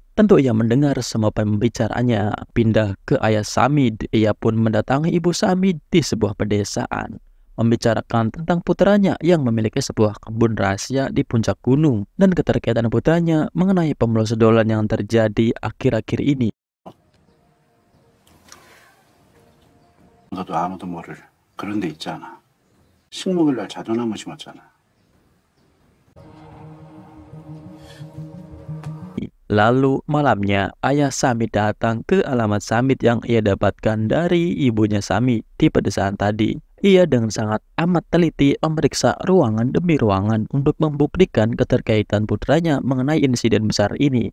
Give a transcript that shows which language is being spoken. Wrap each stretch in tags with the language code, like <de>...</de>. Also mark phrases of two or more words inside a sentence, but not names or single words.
<id>Tentu ia mendengar semua pembicaranya. Pindah ke ayah Samit, ia pun mendatangi ibu Samit di sebuah pedesaan, membicarakan tentang putranya yang memiliki sebuah kebun rahasia di puncak gunung dan keterkaitan putranya mengenai pemlosedolan yang terjadi akhir-akhir ini.</id> <ko>너도 아무도 모를 그런 데 있잖아. 식목일 날 자전나무 심었잖아.</ko> <id>Lalu malamnya, ayah Samit datang ke alamat Samit yang ia dapatkan dari ibunya Samit di pedesaan tadi. Ia dengan sangat amat teliti memeriksa ruangan demi ruangan untuk membuktikan keterkaitan putranya mengenai insiden besar ini.</id>